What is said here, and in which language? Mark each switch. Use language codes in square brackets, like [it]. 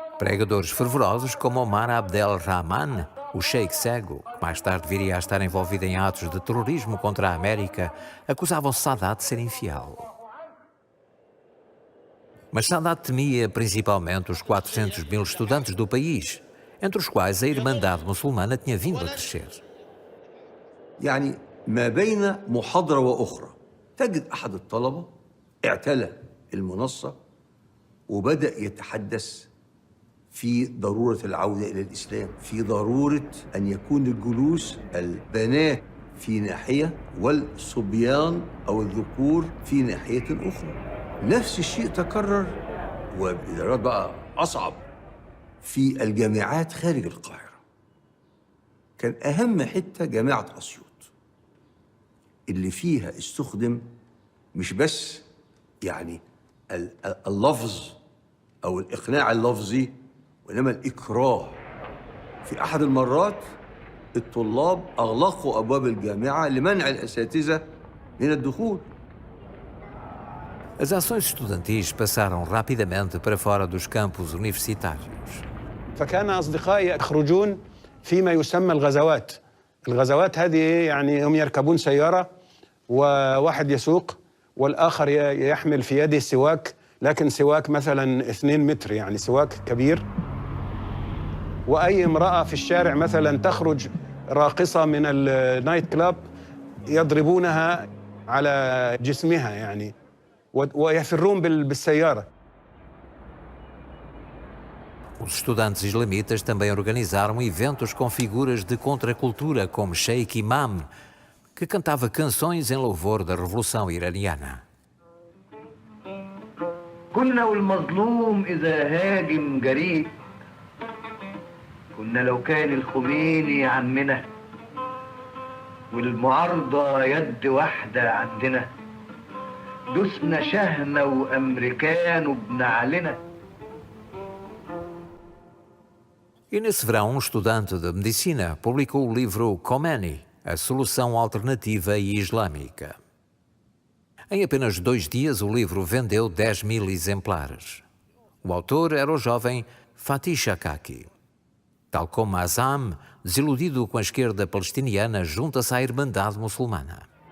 [pt] Pregadores fervorosos como Omar Abdel Rahman, o Sheikh cego, que mais tarde viria a estar envolvido em atos de terrorismo contra a América, acusavam Sadat de ser infiel. Mas Sadat temia principalmente os 400 mil estudantes do país, entre os quais a Irmandade Muçulmana tinha vindo a crescer. [ar] يعني ما بين محاضرة وأخرى تجد أحد الطلبة اعتلى المنصة وبدأ يتحدث في ضرورة العودة إلى الإسلام، في ضرورة أن يكون الجلوس البنات في ناحية والصبيان أو الذكور في ناحية أخرى. نفس الشيء تكرر وبدرجات بقى أصعب في الجامعات خارج القاهرة. كان أهم حتة جامعة أسيوط اللي فيها استخدم مش بس يعني اللفظ أو الإقناع اللفظي وإنما الإكراه. في أحد المرات الطلاب أغلقوا أبواب الجامعة لمنع الأساتذة من الدخول. [pt] As ações estudantis passaram rapidamente para fora dos campos universitários. [ar] فكان أصدقائي يخرجون فيما يسمى الغزوات. الغزوات هذه يعني هم يركبون سيارة وواحد يسوق والآخر يحمل في يده سواك، لكن سواك مثلا 2 متر، يعني سواك كبير. وأي امرأة في الشارع مثلا تخرج راقصة من النايت كلاب يضربونها على جسمها يعني ويفرون بالسيارة. [pt] Os estudantes islamitas também organizaram eventos com figuras de contracultura, como Sheikh Imam, que cantava canções em louvor da Revolução Iraniana. [ar] كنا والمظلوم إذا هاجم جريء، كنا لو كان الخميني عمنا والمعارضة يد واحدة عندنا، دوسنا شهنة وأمريكان وبنعلنا. [pt] E nesse verão, um estudante de medicina publicou o livro Khomeini, a solução alternativa e islâmica. Em apenas 2 dias, o livro vendeu 10.000 exemplares. O autor era o jovem Fatih Shakaki. Tal como Azam, desiludido com a esquerda palestiniana, junta-se à Irmandade Muçulmana.